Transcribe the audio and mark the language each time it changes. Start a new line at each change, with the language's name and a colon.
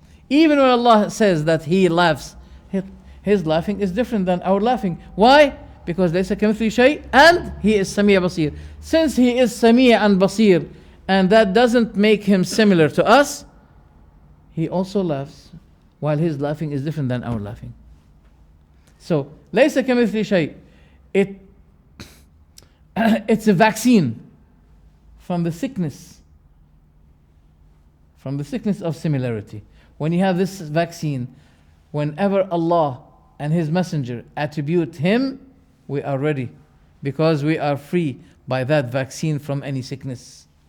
English: Even when Allah says that He laughs, His laughing is different than our laughing. Why? Because
Arabic: laysa kamithlihi shay,
English: and He is Sami' Basir. Since He is Sami' and Basir, and that doesn't make Him similar to us, He also laughs, while His laughing is different than our laughing.
Arabic: So, ليس كمثله شيء.
English: It's a vaccine from the sickness of similarity. When you have this vaccine, whenever Allah and His Messenger attribute Him, we are ready, because we are free by that vaccine from any sickness.